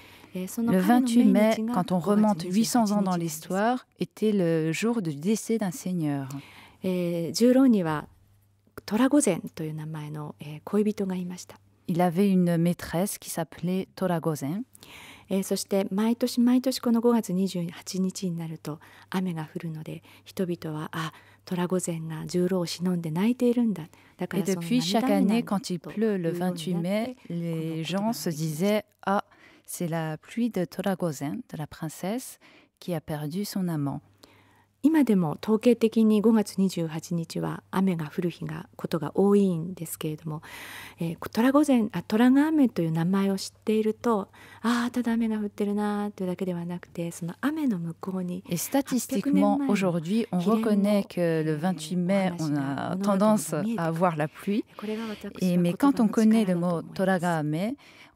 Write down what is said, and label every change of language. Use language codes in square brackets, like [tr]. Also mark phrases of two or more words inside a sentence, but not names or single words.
[ja] その [fr] Le [ja] 彼の [fr] 28 mai, [ja] 命日が [fr] quand on [ja] 5 [fr] remonte [ja] 月 [fr] 800 ans [ja] 28 [fr] dans [ja] 日なんです。 [fr] l'histoire, était le jour du décès d'un seigneur. [ja] 十郎には虎御前という名前の、恋人がいました。 [fr] Il avait une maîtresse qui s'appelait Toragozen. [ja] そして毎年毎年この5月28日になると雨が降るので、人々は虎御前が十郎を忍んで泣いているんだ。だか [fr] Et [ja] らその [fr] depuis, [ja] 涙 [fr] chaque [ja] 目なん [fr] année, [ja] だ [fr] quand il [ja] と [fr] pleut [ja] い [fr] le [ja] うように [fr] 28 mai, [ja] なって [fr] les [ja] この言葉 [fr] gens [ja] が [fr] se [ja] できます。 [fr] disaient « Ah, c'est la pluie de Toragozen, de la princesse, qui a perdu son amant. » [ja] 今でも統計的に5月28日は雨が降ることが多いんですけれども、虎が雨という名前を知っていると、ただ雨が降ってるなというだけではなくて、その雨の向こうに [fr] Et statistiquement, aujourd'hui, on reconnaît que le 28 mai, on a tendance à avoir la pluie. [ja] これが私 [fr] Et, [ja] は [fr] mais [ja] 言 [fr] quand [ja] 葉 [fr] on [ja] の [fr] connaît [ja] 力だ [fr] le [ja] と [fr] mot [ja] 思います。